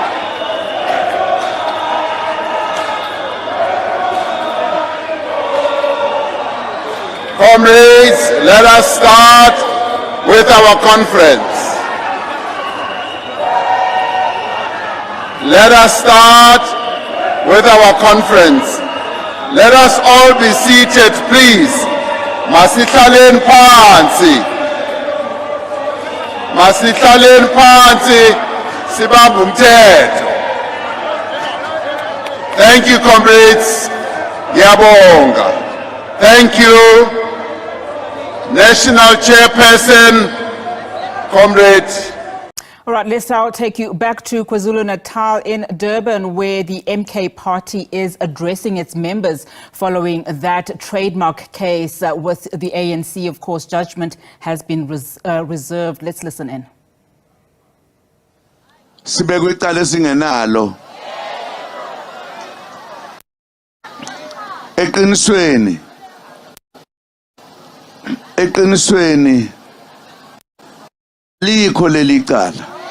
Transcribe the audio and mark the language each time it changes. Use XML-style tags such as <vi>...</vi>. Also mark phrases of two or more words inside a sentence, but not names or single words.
<en>Comrades, let us start with our conference. Let us start with our conference. Let us all be seated, please.</en> <zu>Masihlaleni phansi. Masihlaleni phansi. Sibambe umthetho.</zu> <en>Thank you, comrades. Ngiyabonga. Thank you. National Chairperson, Comrade. All right, let's now take you back to KwaZulu-Natal in Durban, where the MK party is addressing its members following that trademark case with the ANC. Of course, judgment has been reserved. Let's listen in.</en> <zu>Sibekwe icala singenalo. Eqinisweni likho leli cala.</zu>